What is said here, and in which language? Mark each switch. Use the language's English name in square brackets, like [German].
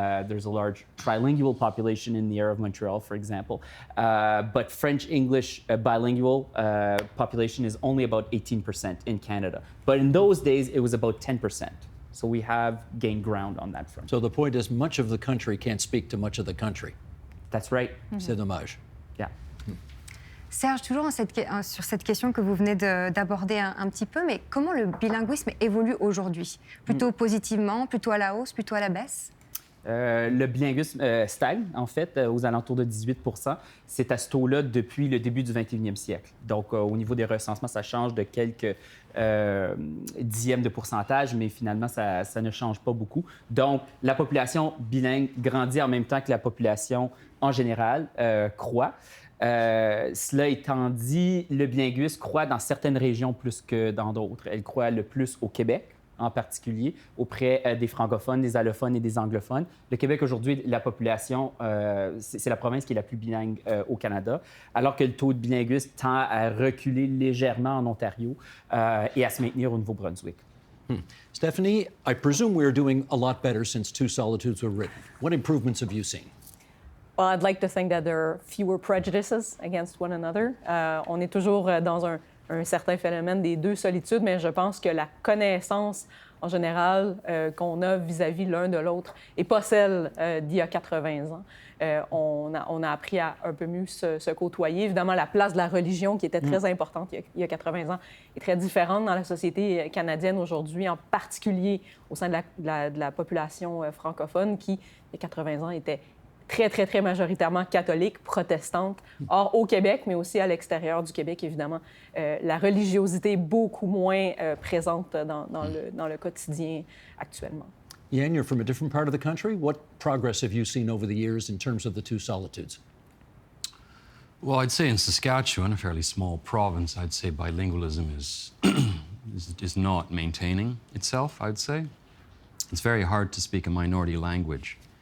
[English] There's a large trilingual population in the area of Montreal, for example. But French-English bilingual population is only about 18% in Canada. But in those days, it was about 10%. So we have gained ground on that front. So the point is, much of the country can't speak to much of the country. That's right. [French] C'est dommage. [English] Yeah. [French] Serge, toujours sur cette question que vous venez d'aborder un petit peu, mais comment le bilinguisme évolue aujourd'hui? Plutôt positivement, plutôt à la hausse, plutôt à la baisse? Le bilinguisme stagne, en fait, aux alentours de 18%. C'est à ce taux-là depuis le début du 21e siècle. Donc, au niveau des recensements, ça change de quelques dixièmes de pourcentage, mais finalement, ça ne change pas beaucoup. Donc, la population bilingue grandit en même temps que la population, en général, croît. Cela étant dit, le bilinguisme croît dans certaines régions plus que dans d'autres. Elle croît le plus au Québec, en particulier, auprès des francophones, des allophones et des anglophones. Le Québec, aujourd'hui, la population, c'est la province qui est la plus bilingue au Canada, alors que le taux de bilinguisme tend à reculer légèrement en Ontario et à se maintenir au Nouveau-Brunswick. [English] Stephanie, I presume we're doing a lot better since Two Solitudes were written. What improvements have you seen? Well, I'd like to think that there are fewer prejudices against one another. [French] On est toujours dans un certain phénomène des deux solitudes, mais je pense que la connaissance en général qu'on a vis-à-vis l'un de l'autre n'est pas celle d'il y a 80 ans. On a appris à un peu mieux se côtoyer. Évidemment, la place de la religion, qui était très importante il y a 80 ans, est très différente dans la société canadienne aujourd'hui, en particulier au sein de la population francophone qui, il y a 80 ans, était très, très, très majoritairement catholique, protestante. Or, au Québec, mais aussi à l'extérieur du Québec, évidemment, la religiosité est beaucoup moins présente dans le quotidien actuellement. [English] Yann, you're from a different part of the country. What progress have you seen over the years in terms of the Two Solitudes? Well, I'd say in Saskatchewan, a fairly small province, I'd say bilingualism is not maintaining itself, I'd say. It's very hard to speak a minority language